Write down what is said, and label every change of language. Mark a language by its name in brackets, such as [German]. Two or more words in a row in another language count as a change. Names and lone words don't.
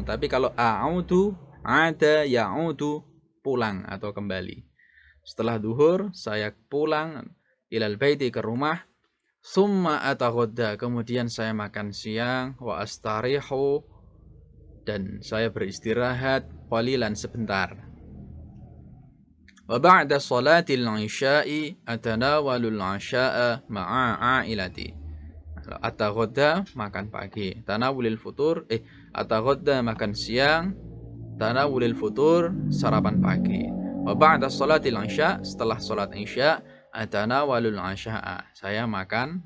[Indonesian] Tapi kalau a'udzu, ada ya'udzu, pulang atau kembali. Setelah duhur, saya pulang [Arabic] إلى بيتي, [Indonesian] ke rumah. [Arabic] ثم أتغدى, [Indonesian] kemudian saya makan siang, [Arabic] وأستريح, [Indonesian] dan saya beristirahat qalilan, sebentar. [Arabic] وبعد صلاة العشاء أتناول العشاء مع عائلتي. [Indonesian] Ataghadda, makan pagi. [Arabic] تناول الفطور، أتغدى, [Indonesian] makan siang. [Arabic] تناول الفطور, [Indonesian] sarapan pagi. [Arabic] وبعد صلاة العشاء', [Indonesian] setelah salat isya', [Arabic] أتناول العشاء, [Indonesian] saya makan.